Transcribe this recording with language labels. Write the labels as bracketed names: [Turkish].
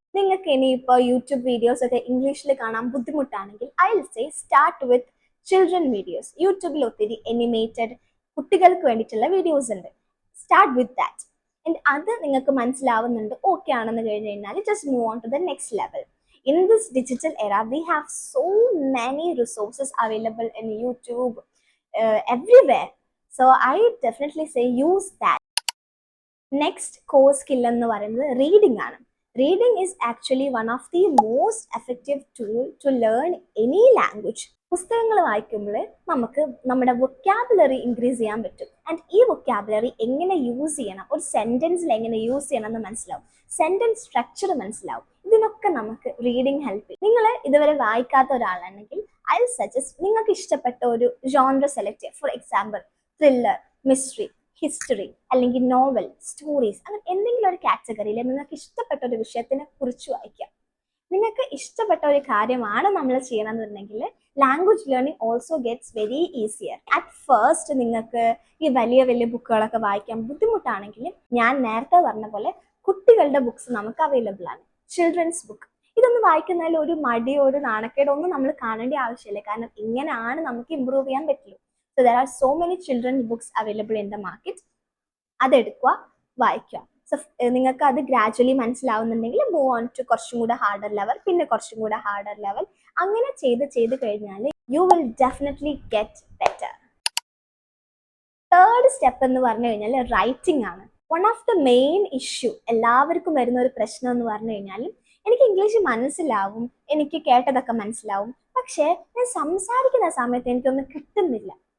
[Malayalam] നിങ്ങൾക്ക് ഇനിയിപ്പോൾ YouTube videos ഒക്കെ ഇംഗ്ലീഷിൽ കാണാൻ ബുദ്ധിമുട്ടാണെങ്കിൽ [English] I will say start with children videos. [Malayalam] യൂട്യൂബിൽ ഒത്തിരി അനിമേറ്റഡ് കുട്ടികൾക്ക് വേണ്ടിയിട്ടുള്ള വീഡിയോസ് ഉണ്ട്. [English] Start with that. [Malayalam] ആൻഡ് അത് നിങ്ങൾക്ക് മനസ്സിലാവുന്നുണ്ട്, ഓക്കെ ആണെന്ന് കഴിഞ്ഞ് കഴിഞ്ഞാൽ [English] Just move on to the next level. In this digital era, we have so many resources available in YouTube, everywhere. So I definitely say use that. Next core skill [Malayalam] എന്ന് പറയുന്നത് reading ആണ്. [English] Reading is actually one of the most effective tool to learn any language. [Malayalam] പുസ്തകങ്ങൾ വായിക്കുമ്പോൾ നമുക്ക് നമ്മുടെ vocabulary increase ചെയ്യാൻ പറ്റും. And ഈ വൊക്കാബുലറി എങ്ങനെ യൂസ് ചെയ്യണം, ഒരു സെന്റൻസിൽ എങ്ങനെ യൂസ് ചെയ്യണം എന്ന് മനസ്സിലാവും. സെന്റൻസ് സ്ട്രക്ചർ മനസ്സിലാവും. ഇതിനൊക്കെ നമുക്ക് റീഡിങ് ഹെൽപ്പ് ചെയ്യും. നിങ്ങൾ ഇതുവരെ വായിക്കാത്ത ഒരാളാണെങ്കിൽ [English] I suggest [Malayalam] നിങ്ങൾക്ക് ഇഷ്ടപ്പെട്ട ഒരു ജോൺറ സെലക്ട് ചെയ്യുക. For example thriller, mystery, history, അല്ലെങ്കിൽ നോവൽ, സ്റ്റോറീസ്, അങ്ങനെ എന്തെങ്കിലും ഒരു കാറ്റഗറിയിൽ നിങ്ങൾക്ക് ഇഷ്ടപ്പെട്ട ഒരു വിഷയത്തിനെ കുറിച്ച് വായിക്കാം. നിങ്ങൾക്ക് ഇഷ്ടപ്പെട്ട ഒരു കാര്യമാണ് നമ്മൾ ചെയ്യണമെന്നുണ്ടെങ്കിൽ [English] Language learning also gets very easier. At first [Malayalam] നിങ്ങൾക്ക് ഈ വലിയ ബുക്കുകളൊക്കെ വായിക്കാൻ ബുദ്ധിമുട്ടാണെങ്കിൽ ഞാൻ നേരത്തെ പറഞ്ഞ പോലെ കുട്ടികളുടെ ബുക്സ് നമുക്ക് അവൈലബിൾ ആണ്. ചിൽഡ്രൻസ് ബുക്ക് ഇതൊന്നും വായിക്കുന്നതിൽ ഒരു മടിയോ ഒരു നാണക്കേടോ ഒന്നും നമ്മൾ കാണേണ്ട ആവശ്യമില്ല. കാരണം ഇങ്ങനെയാണ് നമുക്ക് ഇമ്പ്രൂവ് ചെയ്യാൻ പറ്റുള്ളൂ. [English] So there are so many children's books available in the market. [Malayalam] അതെടുക്കുക, വായിക്കുക. സോ നിങ്ങൾക്ക് അത് ഗ്രാജുവലി മനസ്സിലാവുന്നുണ്ടെങ്കിൽ [English] move on to [Malayalam] കുറച്ചും കൂടെ ഹാർഡർ ലെവൽ, പിന്നെ കുറച്ചും കൂടെ ഹാർഡർ ലെവൽ. അങ്ങനെ ചെയ്ത് കഴിഞ്ഞാൽ [English] You will definitely get better. [Malayalam] Third step എന്ന് പറഞ്ഞു കഴിഞ്ഞാൽ റൈറ്റിംഗ് ആണ്. [English] one of the main issue, [Malayalam] എല്ലാവർക്കും വരുന്ന ഒരു പ്രശ്നം എന്ന് പറഞ്ഞു കഴിഞ്ഞാൽ എനിക്ക് ഇംഗ്ലീഷ് മനസ്സിലാവും, എനിക്ക് കേട്ടതൊക്കെ മനസ്സിലാവും, പക്ഷേ ഞാൻ സംസാരിക്കുന്ന സമയത്ത് എനിക്കൊന്നും കിട്ടുന്നില്ല.